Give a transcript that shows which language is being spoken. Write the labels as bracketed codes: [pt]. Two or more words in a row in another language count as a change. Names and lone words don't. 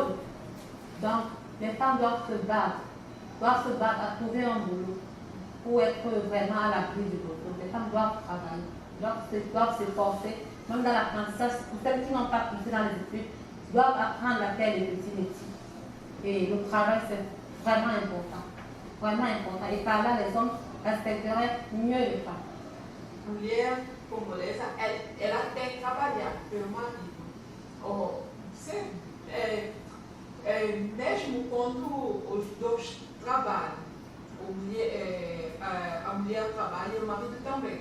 [fr] Donc, les femmes doivent se battre à trouver un boulot pour être vraiment à l'abri du boulot. Les femmes doivent travailler, doivent s'efforcer, même dans l'apprentissage. Pour celles qui n'ont pas poussé dans les études, doivent apprendre à faire les petits métiers. Et le travail, c'est vraiment important. Vraiment important. Et par là, les hommes respecteraient mieux les femmes. [pt] Mulher congolesa, ela tem que trabalhar pelo marido. Mesmo quando os dois trabalham, a mulher trabalha e o marido também.